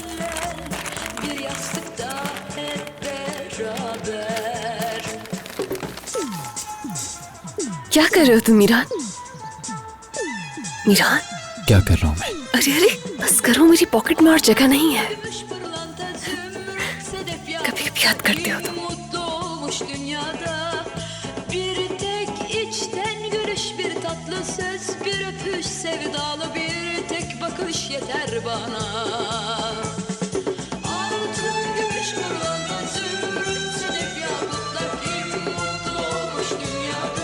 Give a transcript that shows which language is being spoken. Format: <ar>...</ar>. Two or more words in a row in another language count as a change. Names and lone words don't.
<hi>क्या कर रहे हो तुम मीरान? मीरान, क्या कर रहा हूँ मैं? अरे अरे बस करो, मेरी पॉकेट में और जगह नहीं है। कभी कभी याद करते हो तुम।</hi> <tr>Sevdalı bir tek bakış yeter bana. Altın gümüş pırlanta zümrüt sedef yakutlar, kim mutlu olmuş dünyada.</tr>